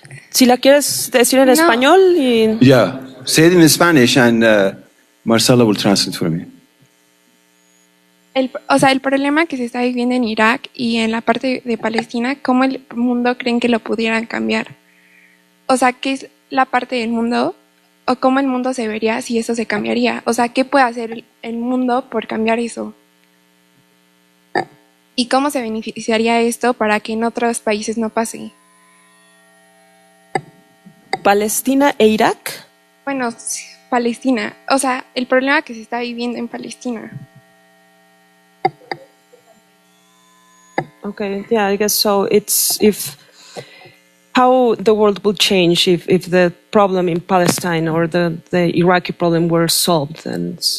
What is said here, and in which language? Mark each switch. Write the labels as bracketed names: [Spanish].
[Spanish] Si la quieres decir en español. [English] Yeah, say it in Spanish and Marcela will translate for me. [Spanish] El problema que se está viviendo en Irak y en la parte de Palestina, ¿cómo el mundo creen que lo pudieran cambiar? O sea, ¿qué es la parte del mundo? ¿O cómo el mundo se vería si eso se cambiaría? O sea, ¿qué puede hacer el mundo por cambiar eso? ¿Y cómo se beneficiaría esto para que en otros países no pase? ¿Palestina e Irak? Bueno, Palestina. O sea, el problema que se está viviendo en Palestina. [English] Okay, yeah, I guess so. It's how the world would change if the problem in Palestine or the Iraqi problem were solved. And